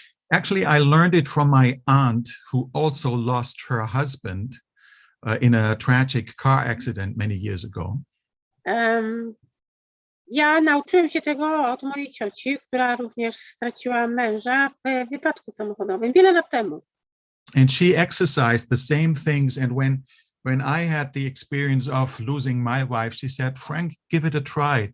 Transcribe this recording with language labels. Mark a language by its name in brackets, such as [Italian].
[English] Actually, I learned it from my aunt, who also lost her husband in a tragic car accident many years ago. [Polish] Ja nauczyłem się tego od mojej cioci, która również straciła męża w wypadku samochodowym wiele lat temu. [English] And she exercised the same things. And when I had the experience of losing my wife, she said, Frank, give it a try.